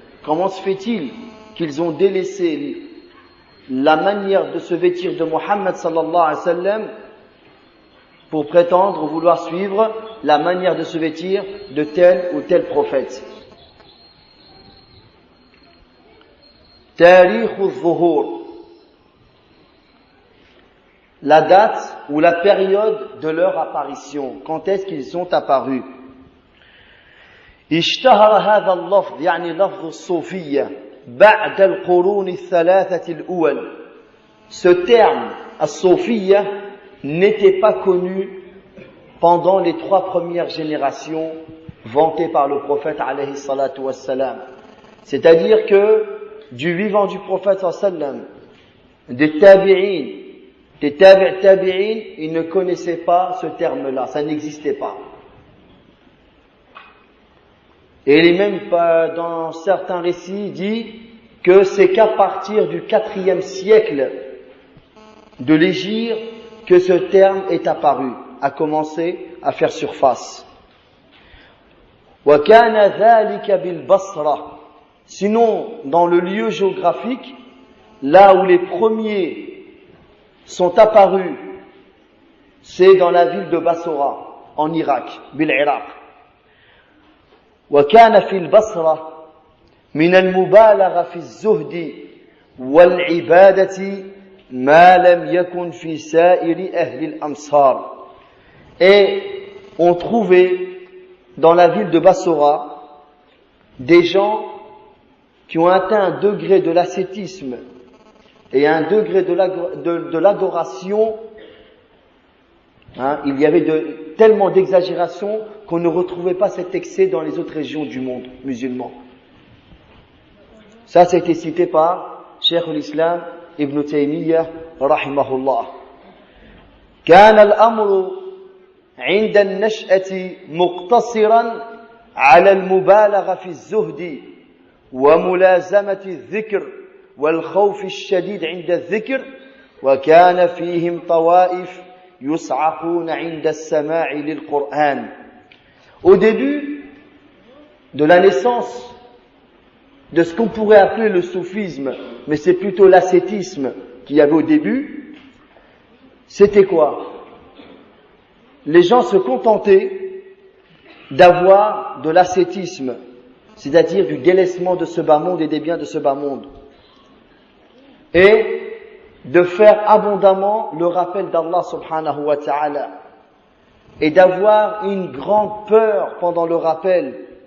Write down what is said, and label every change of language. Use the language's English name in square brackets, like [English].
[French] Comment se fait-il qu'ils ont délaissé la manière de se vêtir de Muhammad [Arabic] sallallahu alayhi wa sallam [French] pour prétendre vouloir suivre la manière de se vêtir de tel ou tel prophète? [Arabic] Tarikh al-Zuhur, [French] la date ou la période de leur apparition. Quand est-ce qu'ils sont apparus? [Arabic] اشتهر هذا اللفظ يعني لفظ الصوفية بعد القرون الثلاثة الأول. [French] Ce terme, as-Sofiya, n'était pas connu pendant les 3 premières générations vantées par le prophète [Arabic] alayhi salatu wassalam. [French] C'est-à-dire que du vivant du prophète sallam, des tabi'in, ils ne connaissaient pas ce terme-là, ça n'existait pas. Et il est même dans certains récits dit que c'est qu'à partir du 4e siècle de l'Hégire que ce terme est apparu, a commencé à faire surface. [Arabic] وَكَانَ ذَلِكَ بِالْبَصْرَةِ. [French] Sinon, dans le lieu géographique, là où les premiers sont apparus, c'est dans la ville de Bassora, en Irak, [Arabic] bil-Iraq. وكان في البصرة من المبالغة في الزهد والعبادة ما لم يكن في سائر أهل الأمصار. [French] Et on trouvait dans la ville de Bassora des gens qui ont atteint un degré de l'ascétisme et un degré de l'adoration. Il y avait tellement d'exagération qu'on ne retrouvait pas cet excès dans les autres régions du monde musulman. Ça a été cité par Cheikh al-Islam Ibn Taymiyyah rahimahullah. [Arabic] كان الأمر عند النشأة مقتصرا على المبالغة في الزهد وملازمة الذكر والخوف الشديد عند الذكر وكان فيهم طوائف يصعقون عند السماع للقرآن. [French] Au début de la naissance de ce qu'on pourrait appeler le soufisme, mais c'est plutôt l'ascétisme qu'il y avait au début, c'était quoi? Les gens se contentaient d'avoir de l'ascétisme, c'est-à-dire du délaissement de ce bas monde et des biens de ce bas monde, et de faire abondamment le rappel d'Allah [Arabic] subhanahu wa ta'ala, [French] et d'avoir une grande peur pendant le rappel.